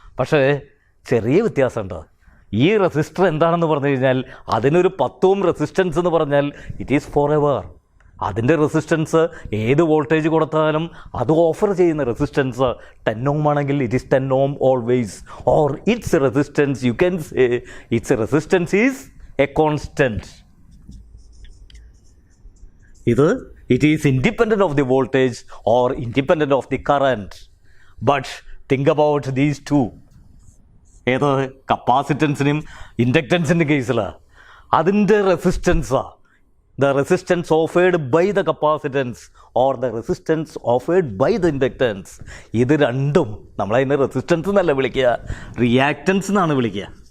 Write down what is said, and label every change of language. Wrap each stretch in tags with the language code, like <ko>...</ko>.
<ml>പക്ഷേ ചെറിയ വ്യത്യാസമുണ്ട്. ഈ റെസിസ്റ്റർ എന്താണെന്ന് പറഞ്ഞു കഴിഞ്ഞാൽ അതിനൊരു 10 ഓം റെസിസ്റ്റൻസ് എന്ന് പറഞ്ഞാൽ</ml> <en>It is forever.</en> <ml>അതിൻ്റെ റെസിസ്റ്റൻസ് ഏത് വോൾട്ടേജ് കൊടുത്താലും അത് ഓഫർ ചെയ്യുന്ന റെസിസ്റ്റൻസ് 10 ഓം ആണെങ്കിൽ</ml> <en>It is 10 ohm always. Or its resistance, you can say its resistance is a constant. it is independent of the voltage or independent of the current. But think about these two.</en> <ml>ഏത്? കപ്പാസിറ്റൻസിനും ഇൻഡക്റ്റൻസിൻ്റെ കേസിൽ അതിൻ്റെ resistance,</ml> <en>The resistance offered by the capacitance or the resistance offered by the inductance.</en> <ml>ഇത് രണ്ടും നമ്മളതിനെ resistance എന്നല്ല വിളിക്കുക, reactance എന്നാണ് വിളിക്കുക.</ml>